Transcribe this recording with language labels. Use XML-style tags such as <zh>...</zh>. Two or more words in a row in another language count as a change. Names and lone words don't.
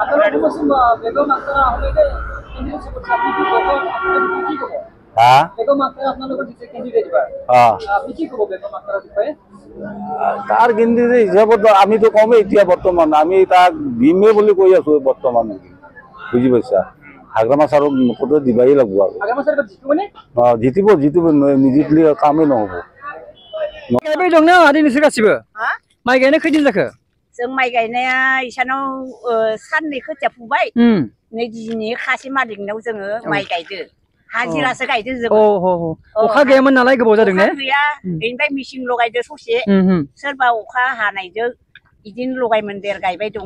<as>তাৰ কেন্দ্ৰীয় হিচাপত আমিতো কমেই এতিয়া বৰ্তমান আমি তাক দিমে বুলি কৈ আছো বৰ্তমান বুজি পাইছা হাগ্ৰামা ছাৰক মুখতে দিবাই লাগিব আৰু জিতিব নিজিতলে কামেই নহ'ব</as> <brx>दंना आदै नोंसोर गासिबो माइ गायनो खैदिन जाखो जों माइ गायनाया इसानाव साननै खोथिया फुबाय नै दिनै खासि मालिकनाव जोङो माइ गायदो हाजिरासो गायदो जों अखा गैयामोन नालाय गोबाव जादों ने गैया बेनिफ्राय मेचिन लगायदो ससे सोरबा अखा हानायजों बिदिनो लगायमोन देर गायबाय दङ</brx>